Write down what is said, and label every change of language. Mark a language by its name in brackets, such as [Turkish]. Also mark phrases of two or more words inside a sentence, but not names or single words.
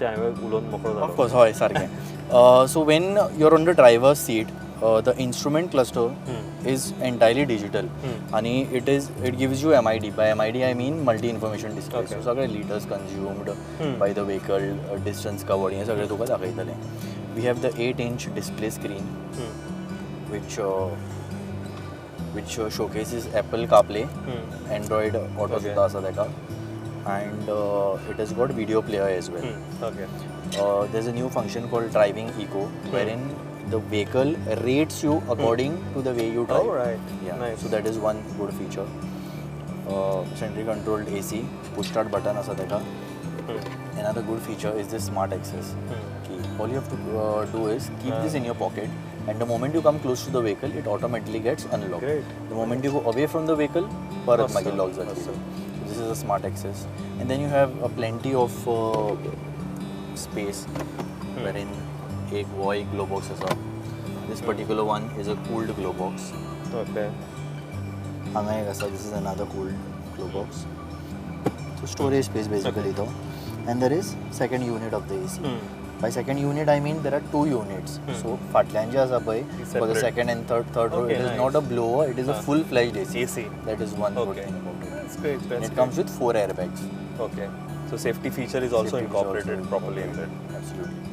[English] Of course, [Konkani] hoy sarke. [English] So when you're on the driver's seat, the instrument cluster is entirely digital, and it gives you MID. By MID I mean multi information display. Okay. So सगळे liters consumed by the vehicle, distance covered, [Konkani] हे सगळे तुका दाखयतले. [English] We have the 8-inch display screen, which showcases Apple CarPlay, Android Auto [Konkani] सुद्धा आसा तेका, [English] and it has got video player as well. Okay. There's a new function called Driving Eco, wherein the vehicle rates you according to the way you drive. Oh, right. Yeah. Nice. So that is one good feature. Centrally controlled AC, push start button [Konkani] asa teka. [English] Another good feature is this smart access key. All you have to do is keep this in your pocket, and the moment you come close to the vehicle, it automatically gets unlocked. Great. The moment you go away from the vehicle, parat Awesome. magi locks are. So this is a smart access, and then you have plenty of space, wherein [Konkani] एक वो एक ग्लो बॉक्स असा. [English] This particular one is a cooled glow box. Okay. [Konkani] हांगा एक असा. [English] This is another cooled glow box. So storage space basically though. And there is second unit of the AC. By second unit I mean there are 2 units. [Konkani] So फाटल्यान जे आसा पळय, [English] for the second and third row, Okay, it is nice. not a blower, it is a full-fledged AC. AC. That is one good Okay. thing about it. That's great. And it comes with 4 airbags. Okay. So safety feature is also Safety feature incorporated also properly in that. Absolutely.